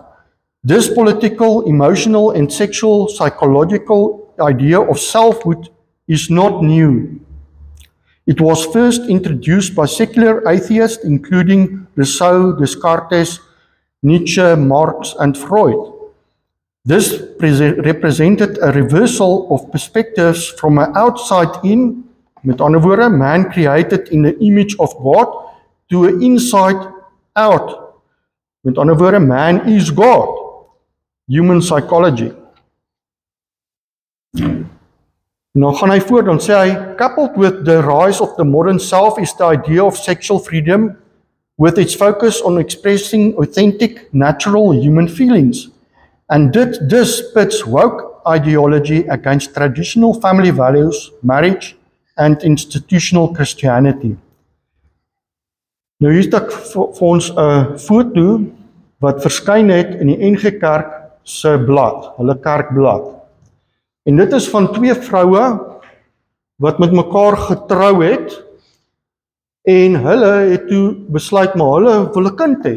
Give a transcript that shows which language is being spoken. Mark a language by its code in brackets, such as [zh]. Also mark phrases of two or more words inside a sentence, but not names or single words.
[en] This political, emotional and sexual psychological idea of selfhood is not new. It was first introduced by secular atheists, including Rousseau, Descartes, Nietzsche, Marx, and Freud. This represented a reversal of perspectives from an outside in, [af] met ander woorde, [en] man created in the image of God, to an inside out. [af] Met ander woorde, man is God. [en] Human psychology. [af] Nou gaan hy voort, dan sê hy, [en] coupled with the rise of the modern self is the idea of sexual freedom with its focus on expressing authentic, natural human feelings. And this pits woke ideology against traditional family values, marriage, and institutional Christianity. [af] Nou hier is ek vir ons 'n foto wat verskyn het in die NG Kerk se blad, hulle kerkblad. En dit is van twee vroue wat met mekaar getrou het en hulle het toe besluit maar hulle wil 'n kind hê.